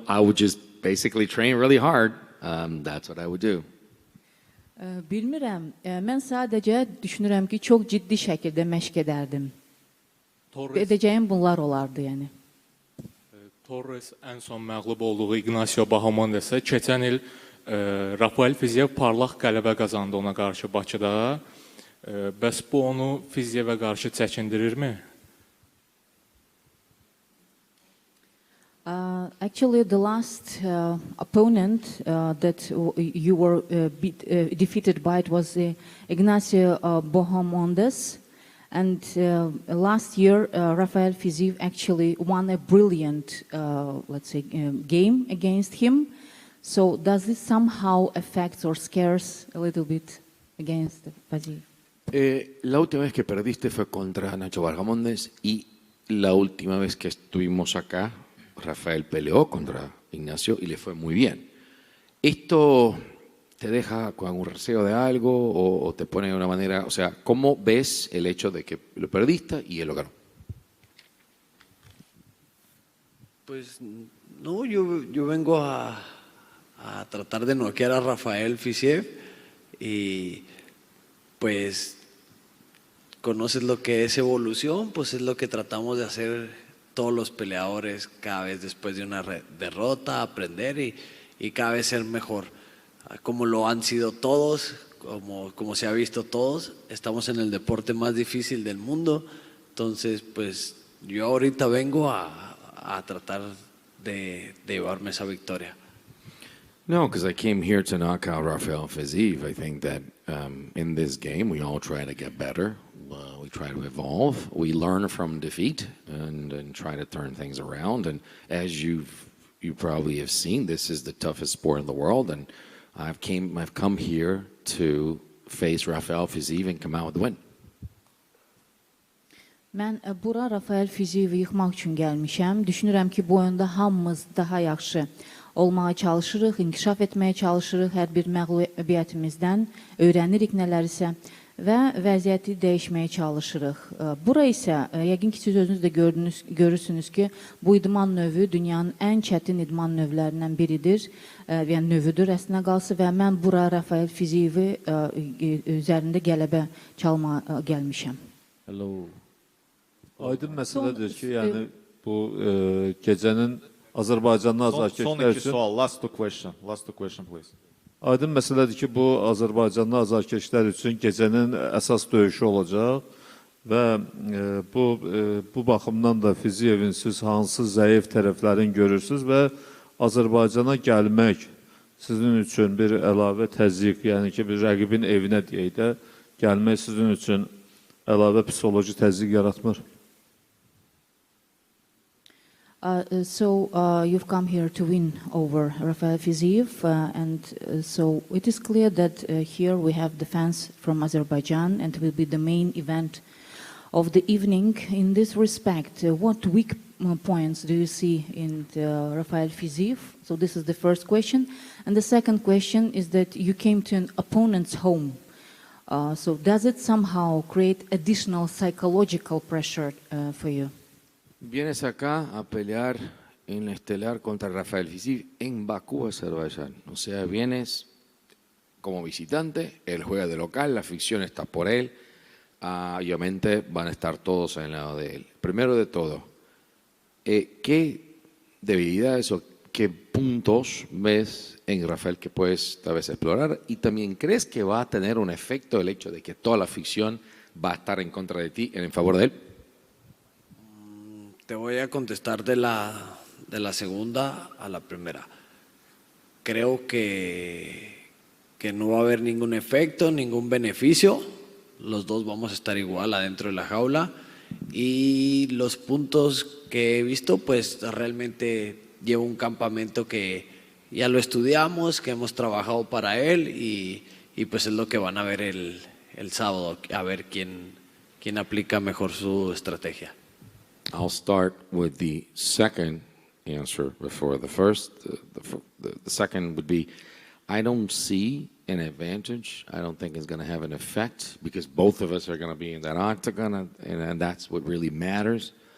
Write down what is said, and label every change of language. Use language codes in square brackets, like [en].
[en] I would just basically train really hard. That's what I would do. [az] Bilmirəm. Mən sadəcə düşünürəm ki, çox ciddi şəkildə məşq edərdim. Edəcəyim bunlar olardı, yəni. Torres en son məğlub olduğu Ignacio Bahamondesa keçən il Rafael Fiziev parlaq qələbə qazandı ona qarşı Bakıda. Bəs bu onu Fizievə qarşı çəkindirirmi? [en] Actually, the last opponent that you were defeated by it was Ignacio Bahamondes. And last year, Rafael Fiziev actually won a brilliant, let's say, game against him. So does this somehow affect or scares a little bit against Fiziev? [es] La última vez que perdiste fue contra Nacho Bargamondes y la última vez que estuvimos acá, Rafael peleó contra Ignacio y le fue muy bien. ¿Esto te deja con algún receo de algo o te pone de una manera, o sea, cómo ves el hecho de que lo perdiste y él lo ganó? Pues no, yo vengo a tratar de noquear a Rafael Fiziev y pues conoces lo que es evolución, pues es lo que tratamos de hacer todos los peleadores cada vez después de una derrota, aprender y cada vez ser mejor, como lo han sido todos, como se ha visto todos. Estamos en el deporte más difícil del mundo, entonces pues yo ahorita vengo a tratar de llevarme esa victoria. [en] No, because I came here to knock out Rafael Fiziev. I think that in this game we all try to get better. We try to evolve. We learn from defeat and try to turn things around. And as you probably have seen, this is the toughest sport in the world. And I've come here to face Rafael Fiziev and come out with the win. [az] Mən bura Rafael Fiziyevi yıxmaq üçün gəlmişəm. Düşünürəm ki, bu oyunda hamımız daha yaxşı olmağa çalışırıq, inkişaf etməyə çalışırıq, hər bir məğlubiyyətimizdən öyrənirik nələrisə və vəziyyəti dəyişməyə çalışırıq. Bura isə, yəqin ki, siz özünüz də görürsünüz ki, bu idman növü dünyanın ən çətin idman növlərindən biridir, yəni növüdür əslində qalsa və mən bura Rafael Fiziyevi üzərində qələbə çalmağa gəlmişəm. [en] Hello. [az] Aydın məsələdir ki, yəni bu gecənin Azərbaycanlı azarkeşlər üçün... sual, [en] last two question please. [az] Aydın məsələdir ki, bu Azərbaycanlı azarkeşlər üçün gecənin əsas döyüşü olacaq və bu baxımdan da Fiziyevin siz hansı zəif tərəflərini görürsünüz və Azərbaycana gəlmək sizin üçün bir əlavə təzyiq, yəni ki, bir rəqibin evinə deyək də, gəlmək sizin üçün əlavə psixoloji təzyiq yaratmır. [en] So you've come here to win over Rafael Fiziev, and so it is clear that here we have the fans from Azerbaijan, and it will be the main event of the evening. In this respect, what weak points do you see in Rafael Fiziev? So this is the first question, and the second question is that you came to an opponent's home. So does it somehow create additional psychological pressure for you? [es] Vienes acá a pelear en la estelar contra Rafael Fiziev en Bakú, Azerbaiyán. O sea, vienes como visitante, él juega de local, la afición está por él. Obviamente van a estar todos al lado de él. Primero de todo, ¿qué debilidades o qué puntos ves en Rafael que puedes tal vez explorar? Y también, ¿crees que va a tener un efecto el hecho de que toda la afición va a estar en contra de ti, en favor de él? Te voy a contestar de la segunda a la primera. Creo que no va a haber ningún efecto, ningún beneficio. Los dos vamos a estar igual adentro de la jaula. Y los puntos que he visto, pues realmente llevo un campamento que ya lo estudiamos, que hemos trabajado para él y pues es lo que van a ver el sábado, a ver quién aplica mejor su estrategia. [en] I'll start with the second answer before the first. The second would be, I don't see an advantage. I don't think it's going to have an effect because both of us are going to be in that octagon, and that's what really matters.